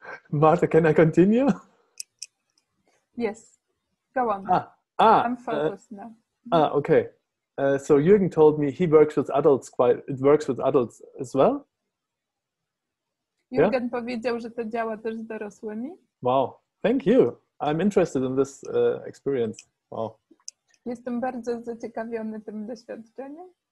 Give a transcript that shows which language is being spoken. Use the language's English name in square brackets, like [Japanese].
[English] Martha, can I continue? Yes, go on. I'm focused now. Okay. So Jürgen told me he works with adults it works with adults as well? [Polish] Jürgen powiedział, że to działa też z dorosłymi. [English] Wow, thank you. I'm interested in this experience. Wow. [Polish] Jestem bardzo zaciekawiony tym doświadczeniem.